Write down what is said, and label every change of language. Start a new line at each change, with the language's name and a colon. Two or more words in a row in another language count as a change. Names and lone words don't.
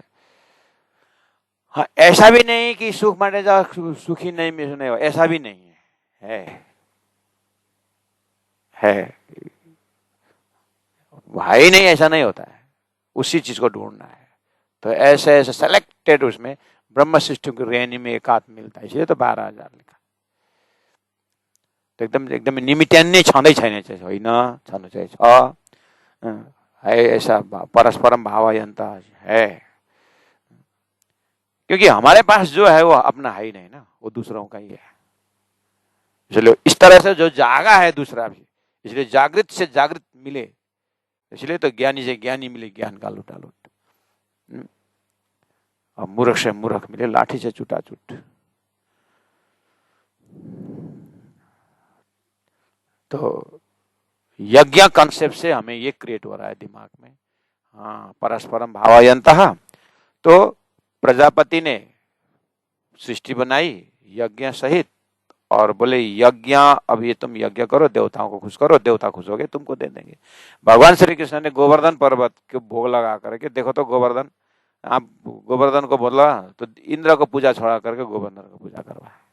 Hindi: हाँ ऐसा भी नहीं कि सुख बांटने जाओ सुख ही नहीं मिलने, ऐसा भी नहीं है भाई, नहीं ऐसा नहीं होता है, उसी चीज को ढूंढना है। तो ऐसे ऐसे सेलेक्टेड उसमें ब्रह्म सृष्टि की रेणी में एक आत्म मिलता है, इसलिए तो 12,000 लिखा।
Nepali: तो एकदम निमित्यान्य छँदै छैन चाहिँ होइन, छनु चाहिँ छ है,
Hindi: ऐसा परस्परम भावयंत है। क्योंकि हमारे पास जो है वो अपना है ही नहीं ना, वो दूसरों का ही है। इसलिए इस तरह से जो जागा है दूसरा भी, इसलिए जागृत से जागृत मिले, इसलिए तो ज्ञानी से ज्ञानी मिले ज्ञान का लूटा लूट, और मूर्ख से मूर्ख मिले लाठी से छूटा छूट। तो यज्ञ कंसेप्ट से हमें ये क्रिएट हो रहा है दिमाग में। हाँ,
Sanskrit: परस्परम भावयन्तः।
Hindi: तो प्रजापति ने सृष्टि बनाई यज्ञ सहित, और बोले यज्ञ, अब ये तुम यज्ञ करो, देवताओं को खुश करो, देवता खुश हो गए, तुमको दे देंगे। भगवान श्री कृष्ण ने गोवर्धन पर्वत के भोग लगा करके, देखो तो गोवर्धन, आप गोवर्धन को बोला तो इंद्र को पूजा छोड़ा करके गोवर्धन को पूजा करवाए।